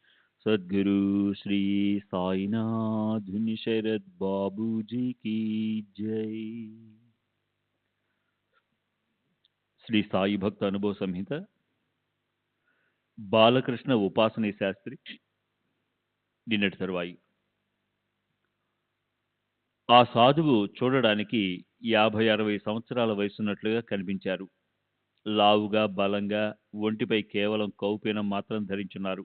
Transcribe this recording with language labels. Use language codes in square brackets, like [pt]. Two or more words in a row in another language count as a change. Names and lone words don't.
[hi] सद्गुरु श्री साईनाथ शरद बाबूजी की जय। [te] श्री साई भक्त अनुभव संहिత బాలకృష్ణ ఉపాసనీ శాస్త్రి నిన్నటి తరువాయి. ఆ సాధువు చూడడానికి 50-60 సంవత్సరాల వయసున్నట్లుగా కనిపించారు. లావుగా, బలంగా, ఒంటిపై కేవలం కౌపీనం మాత్రం ధరించున్నారు.